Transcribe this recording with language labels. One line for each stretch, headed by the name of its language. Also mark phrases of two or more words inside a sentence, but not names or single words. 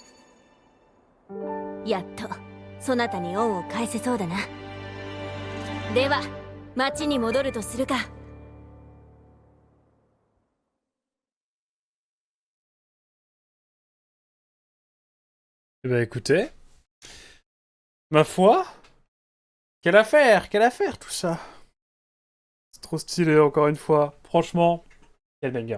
Japanese: やっとそなたに恩を返せそうだな。では町に戻るとするか。
French: Eh ben écoutez, ma foi, quelle affaire tout ça. C'est trop stylé encore une fois, franchement, quel banger.